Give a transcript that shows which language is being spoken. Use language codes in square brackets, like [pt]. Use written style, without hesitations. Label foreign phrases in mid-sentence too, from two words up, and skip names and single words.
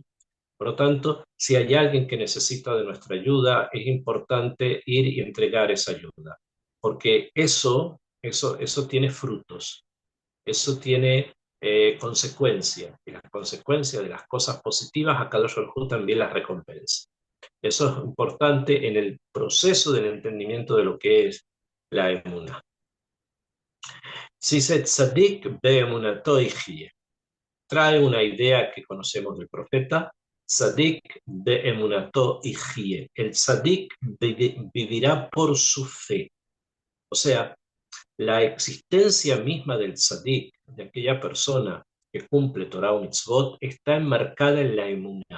[es] Por lo tanto, si hay alguien que necesita de nuestra ayuda, es importante ir y entregar esa ayuda, porque eso tiene frutos, eso tiene consecuencias, y las consecuencias de las cosas positivas, a [he] קדוש ברוך הוא [es] también las recompensa. Eso es importante en el proceso del entendimiento de lo que es la emuná. [he] Si se צדיק באמונתו יחיה, [es] trae una idea que conocemos del profeta, [he] צדיק באמונתו יחיה. [es] El Sadik vivirá por su fe. O sea, la existencia misma del Sadik, de aquella persona que cumple Torah o Mitzvot, está enmarcada en la emuná.